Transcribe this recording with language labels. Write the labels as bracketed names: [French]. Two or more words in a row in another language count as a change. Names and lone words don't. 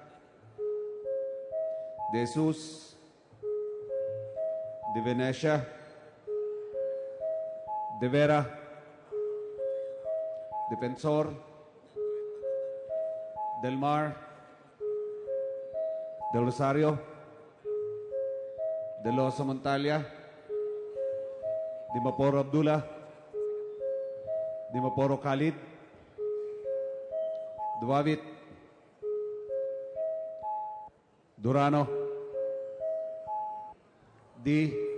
[English] De Jesus, De Venecia, De Vera, Defensor, Del Mar, Del Rosario, De Losa Montalia, Dimaporo Abdullah, Dimaporo Khalid, Duavit, Durano, D.